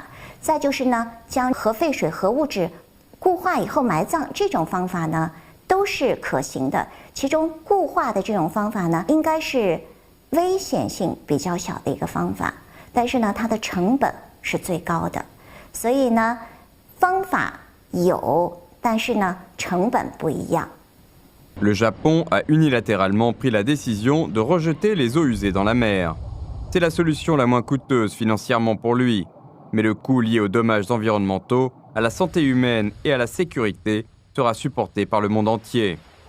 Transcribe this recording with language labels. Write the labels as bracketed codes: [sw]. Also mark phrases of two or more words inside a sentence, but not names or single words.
[zh] 再就是呢，将核废水、核物质固化以后埋葬，这种方法呢都是可行的。其中固化的这种方法呢，应该是危险性比较小的一个方法。但是呢，它的成本是最高的，所以呢，方法有，但是呢，成本不一样。 [fr] Le Japon a unilatéralement pris la décision de rejeter les eaux usées dans la mer. C'est la solution la moins coûteuse financièrement pour lui, mais le coût lié aux dommages environnementaux, à la santé humaine et à la sécurité sera supporté par le monde entier.